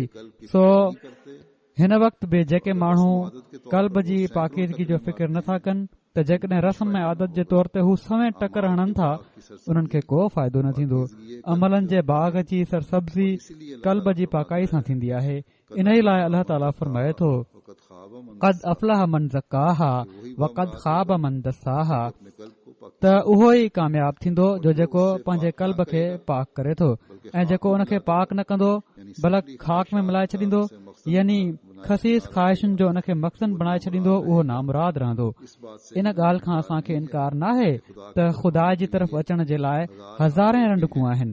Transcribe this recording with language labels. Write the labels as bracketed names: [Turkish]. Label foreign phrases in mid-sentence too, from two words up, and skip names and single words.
[Sindhi] सो हिन वक़्त बि जेके माण्हू कल्ब जी पाकीदगी जो फ़िक्र नथा कनि त जेकॾहिं रस्म ऐं आदत जे तौर ते हू सवें टकर हणनि था उन्हनि खे को फ़ाइदो न थींदो। अमलनि जे बाग़ जी सरसब्ज़ी कल्ब जी पाकाई सां थींदी आहे। इन ई लाइ अल्लाह ताला फरमाए थो, [Arabic] قد أفلح من زكاها وقد خاب من دساها, [Sindhi] त उहो ई कामयाब थींदो जो जेको पंहिंजे कल्ब खे पाक करे थो ऐं जेको उन खे पाक न कंदो बल्कि खाक में मिलाए छॾींदो, यानी खसीस ख़्वाहिशुनि जो उन खे मक़सद बणाए छॾींदो, उहो नामुराद रहंदो। इन ॻाल्हि खां असां खे इनकार न आहे त ख़ुदा जी तरफ़ अचण जे लाइ हज़ारे रंडकूं आहिनि।